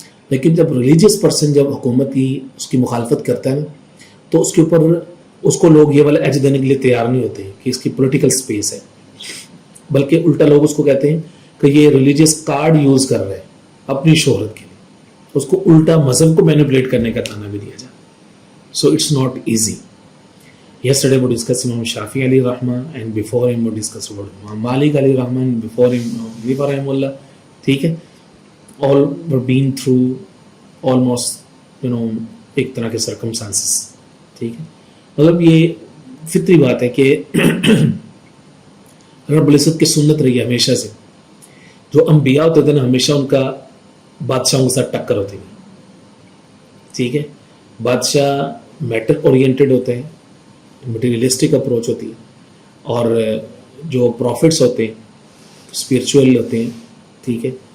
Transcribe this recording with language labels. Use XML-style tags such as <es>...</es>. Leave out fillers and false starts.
<ur>لیکن جب religious person جب حکومت کی اس کی مخالفت کرتا ہے نا, تو اس کے اوپر اس کو لوگ یہ والا ایج دینے کے لیے تیار نہیں ہوتے کہ اس کی پولیٹیکل سپیس ہے, بلکہ الٹا لوگ اس کو کہتے ہیں کہ یہ ریلیجیس کارڈ یوز کر رہے ہیں اپنی شہرت کے لیے. اس کو الٹا مذہب کو مینیپولیٹ کرنے کا تانا بھی دیا جائے.</ur> <en>So it's not easy. Yesterday we discussed Imam Shafi alayhi rahma, and before him we discussed about Imam Malik alayhi rahma, and before him Hanifa rahimahullah.</en> <ur>ٹھیک ہے.</ur> <en>all were been through almost</en> <ur>ایک طرح کے</ur> <en>circumstances.</en> <ur>ٹھیک ہے. مطلب یہ فطری بات ہے کہ رب العزت کی سنت رہی ہے ہمیشہ سے. جو انبیاء ہوتے تھے نا ہمیشہ ان کا بادشاہوں کے ساتھ ٹکر ہوتی ہے. ٹھیک ہے. بادشاہ میٹر اورینٹڈ ہوتے ہیں, مٹیریلسٹک اپروچ ہوتی ہے, اور جو پروفٹس ہوتے ہیں اسپریچول ہوتے ہیں. ٹھیک ہے.</ur>